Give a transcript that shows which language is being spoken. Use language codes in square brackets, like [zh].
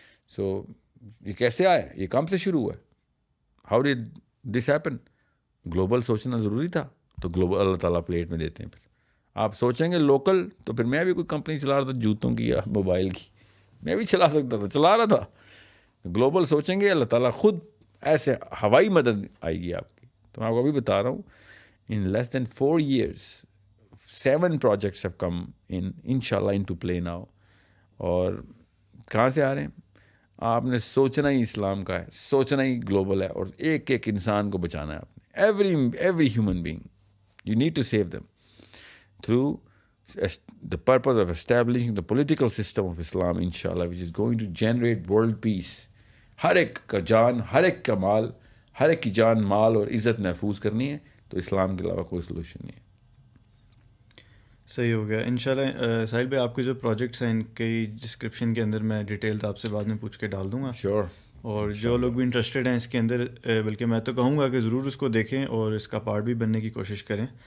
[ur] سو یہ کیسے آیا, یہ کام سے شروع ہوا ہے. [en] How did this happen? [ur] Global سوچنا ضروری تھا, تو گلوبل اللہ تعالیٰ پلیٹ میں دیتے ہیں. پھر آپ سوچیں گے لوکل, تو پھر میں بھی کوئی کمپنی چلا رہا تھا جوتوں کی یا موبائل کی, میں بھی چلا سکتا تھا, چلا رہا تھا. گلوبل سوچیں گے اللہ تعالیٰ خود ایسے ہوائی مدد آئے گی آپ کی. تو میں آپ کو ابھی بتا رہا ہوں, [en] in less than 4 years 7 projects have come inshallah into play now. [ur] اور کہاں سے آ رہے ہیں؟ آپ نے سوچنا ہی اسلام کا ہے, سوچنا ہی گلوبل ہے, اور ایک ایک انسان کو بچانا ہے آپ نے. [en] every human being you need to save them through the purpose of establishing the political system of Islam inshallah, which is going to generate world peace. [ur] ہر ایک کا جان, ہر ایک کا مال, ہر ایک کی جان مال اور عزت محفوظ کرنی ہے تو اسلام کے علاوہ کوئی سلوشن نہیں ہے. صحیح ہو گیا. انشاءاللہ ساحل بھائی آپ کے جو پروجیکٹس ہیں ان کی ڈسکرپشن کے اندر میں ڈیٹیلز آپ سے بعد میں پوچھ کے ڈال دوں گا. شیور. اور جو لوگ بھی انٹرسٹڈ ہیں اس کے اندر بلکہ میں تو کہوں گا کہ ضرور اس کو دیکھیں اور اس کا پارٹ بھی بننے کی کوشش کریں.